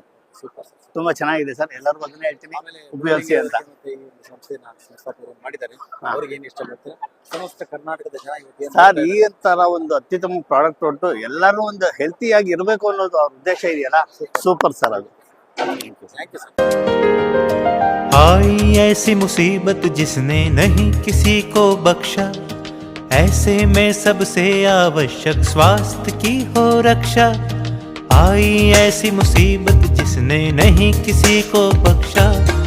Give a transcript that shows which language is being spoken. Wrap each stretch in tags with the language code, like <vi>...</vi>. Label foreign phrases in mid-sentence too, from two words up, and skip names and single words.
<kn>ತುಂಬಾ ಚೆನ್ನಾಗಿದೆ ಸರ್, ಎಲ್ಲರಿಗೂ ಅದನ್ನೇ ಹೇಳ್ತೀನಿ, ಉಪಯೋಗಿಸಿ ಅಂತ. ಮಾಡಿದ್ದಾರೆ, ಅವ್ರಿಗೆ ಏನು ಇಷ್ಟ ಆಗುತ್ತೆ? ಸಮಸ್ತ ಕರ್ನಾಟಕದ ಜನ ಸರ್ ಈ ತರ ಒಂದು ಅತ್ಯುತ್ತಮ ಪ್ರಾಡಕ್ಟ್ ಕೊಟ್ಟು ಎಲ್ಲರೂ ಒಂದು ಹೆಲ್ತಿ ಆಗಿ ಇರಬೇಕು ಅನ್ನೋದು ಅವ್ರ ಉದ್ದೇಶ ಇದೆಯಲ್ಲ,</kn> <en>super sir</en> <kn>ಅದು.</kn> <en>Thank you sir.</en> <hi>आई ऐसी मुसीबत जिसने नहीं किसी को बख्शा, ऐसे में सबसे आवश्यक स्वास्थ्य की हो रक्षा। आई ऐसी मुसीबत जिसने नहीं किसी को बख्शा,</hi>